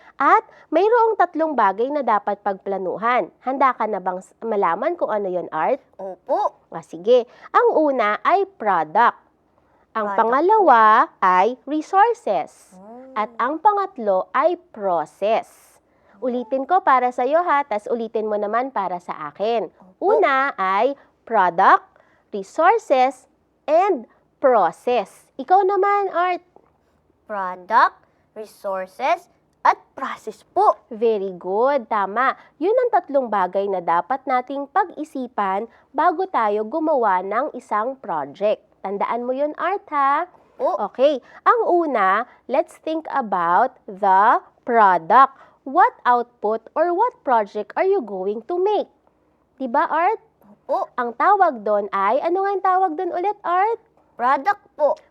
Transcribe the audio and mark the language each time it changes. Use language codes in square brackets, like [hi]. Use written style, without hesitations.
[tl] At mayroong 3 bagay na dapat pagplanuhan. Handa ka na bang malaman kung ano yon, Art? Opo. Sige. Ang una ay product. Ang [en] Product. [tl] pangalawa ay resources. At ang pangatlo ay process. Ulitin ko para sa iyo tas ulitin mo naman para sa akin. Una ay product, resources, and process. Ikaw naman, Art. Product, resources, at process po. Very good, tama. Yun ang 3 bagay na dapat nating pag-isipan bago tayo gumawa ng isang project. Tandaan mo yun, Art, ha? Okay. Ang una, [en] let's think about the product. What output or what project are you going to make? [tl] Diba, Art? Opo. Ang tawag doon ay, ano nga yung tawag doon ulit, Art? [en] Product po.